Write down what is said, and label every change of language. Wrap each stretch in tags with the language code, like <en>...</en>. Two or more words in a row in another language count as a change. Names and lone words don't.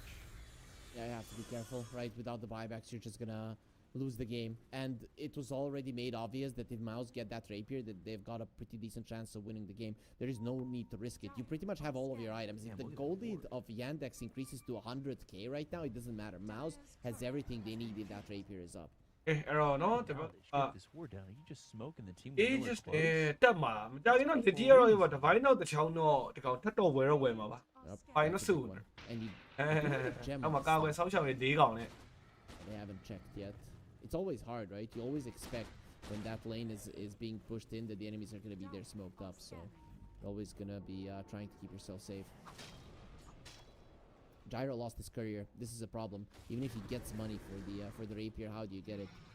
<en>Yeah, you have to be careful, right? Without the buybacks, you're just gonna lose the game. And it was already made obvious that if Mouz get that rapier, that they've got a pretty decent chance of winning the game. There is no need to risk it. You pretty much have all of your items. Yeah, If the look at gold the lead of Yandex increases to 100k right now, it doesn't matter. Mouz has everything they need if that rapier is up.</en> <my>ကဲအဲ့တော့နော်</my> <en>Now they shut this war down. You just smoking the team with</en> <my>အေး</my> <en>nowhere just close.</en> <my>တက်မှာမကြခင်တော့ဒီတီရောရော divine တော့တစ်ချောင်းတော့ဒီကောင်ထပ်တော့ဝယ်တော့ဝယ်မှာပါ</my> <en>Yep, Fine, that's no a good soon. one. And you,</en> <my>အဲ့မှာကာကွယ်ဆောင်းရှောက်ရေး၄ကောင်နဲ့</my> <en>they haven't checked yet. It's always hard, right? You always expect when that lane is being pushed in that the enemies are going to be there smoked up. So you're always going to be trying to keep yourself safe. Gyro lost his courier. This is a problem. Even if he gets money for the rapier, how do you get it?</en>